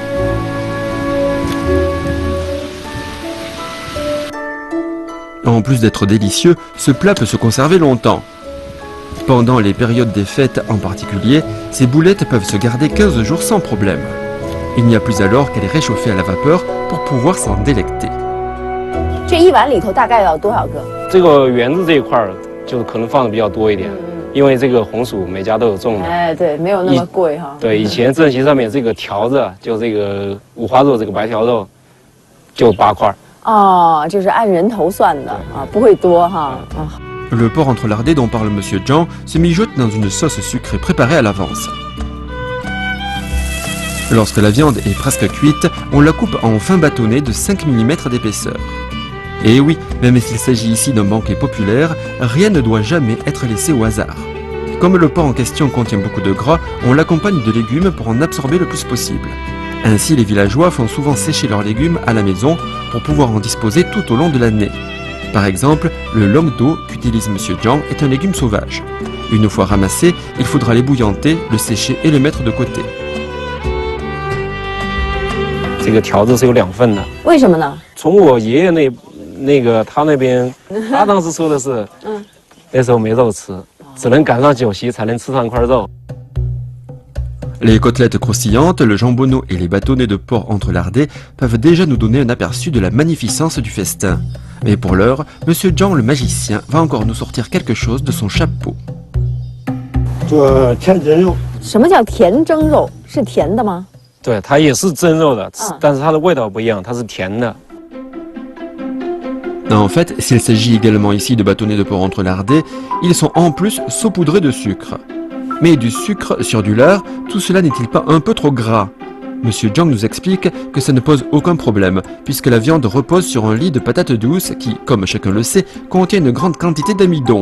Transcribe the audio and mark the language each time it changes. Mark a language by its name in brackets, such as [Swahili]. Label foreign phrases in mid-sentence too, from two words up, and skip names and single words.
[French] En plus d'être délicieux, ce plat peut se conserver longtemps. Pendant les périodes des fêtes en particulier, ces boulettes peuvent se garder 15 jours sans problème. Il n'y a plus alors qu'à les réchauffer à la vapeur pour pouvoir s'en délecter. [Chinese] 这一碗里头大概要多少个？这个圆子这一块儿就可能放的比较多一点，因为这个红薯每家都有种的。哎，对，没有那么贵哈。对，以前正席上面这个条子，就这个五花肉这个白条肉，就8块。哦，就是按人头算的啊，不会多哈。啊。 [French] Le porc entrelardé dont parle Monsieur Zhang se mijote dans une sauce sucrée préparée à l'avance. Lorsque la viande est presque cuite, on la coupe en fins bâtonnets de 5 mm d'épaisseur. Et oui, même s'il s'agit ici d'un banquet populaire, rien ne doit jamais être laissé au hasard. Comme le porc en question contient beaucoup de gras, on l'accompagne de légumes pour en absorber le plus possible. Ainsi, les villageois font souvent sécher leurs légumes à la maison pour pouvoir en disposer tout au long de l'année. Par exemple, le longdo qu'utilise Monsieur Zhang est un légume sauvage. Une fois ramassé, il faudra l'ébouillanter, le sécher et le mettre de côté. [Chinese] 这个条子是有2份的。为什么呢？从我爷爷他那边，他当时说的是，那时候没肉吃，只能赶上酒席才能吃上一块肉。 [French] Les côtelettes croustillantes, le jambonneau et les bâtonnets de porc entrelardés peuvent déjà nous donner un aperçu de la magnificence du festin. Mais pour l'heure, Monsieur Zhang le magicien va encore nous sortir quelque chose de son chapeau. [Chinese] 什么叫甜蒸肉？是甜的吗？对，它也是蒸肉的，但是它的味道不一样，它是甜的。 [French] En fait, s'il s'agit également ici de bâtonnets de porc entrelardés, ils sont en plus saupoudrés de sucre. Mais du sucre sur du lard, tout cela n'est-il pas un peu trop gras? Monsieur Zhang nous explique que ça ne pose aucun problème, puisque la viande repose sur un lit de patates douces qui, comme chacun le sait, contient une grande quantité d'amidon.